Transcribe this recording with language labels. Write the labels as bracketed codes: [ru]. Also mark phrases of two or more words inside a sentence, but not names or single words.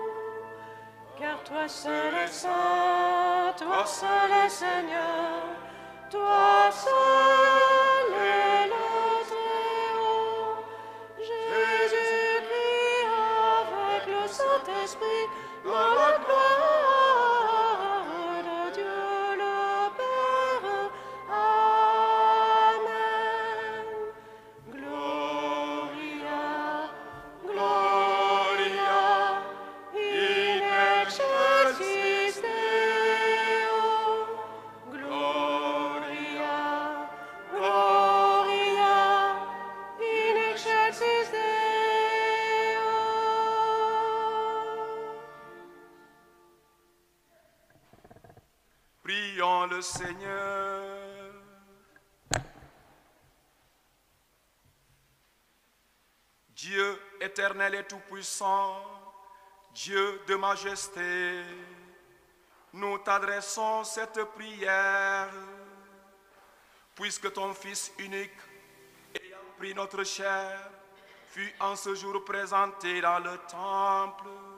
[fr] Car toi seul es saint, toi seul es Seigneur, toi seul es le Très-Haut. Jésus-Christ avec le Saint-Esprit, dans la gloire de Dieu le Père. Amen. [la] Gloria, Gloria, in excelsis Deo. Gloria, Gloria, in excelsis Deo. [fr] Prions le Seigneur. Dieu éternel et tout-puissant, Dieu de majesté, nous t'adressons cette prière, puisque ton Fils unique, ayant pris notre chair, fut en ce jour présenté dans le temple.